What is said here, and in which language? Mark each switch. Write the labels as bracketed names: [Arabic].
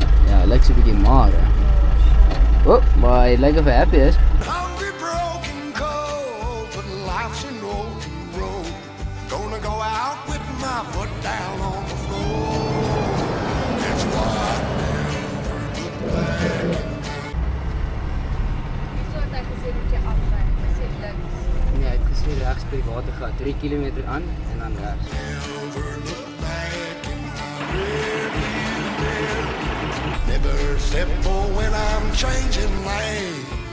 [Afrikaans] Ja, lyk so 'n bietjie maar. Oh, maar hy lyk of hy happy is. [English] hungry, broken, cold, but life's an open road. Gonna go out with my foot down on the floor. That's why I never look back. [Afrikaans] So het hy gesê moet jy afry. Hy sê links. Nee, hy het gesê regs by die watergat, 3 kilometer aan en dan regs. [English] Never look back in my rearview mirror. Never step for when I'm changing lanes.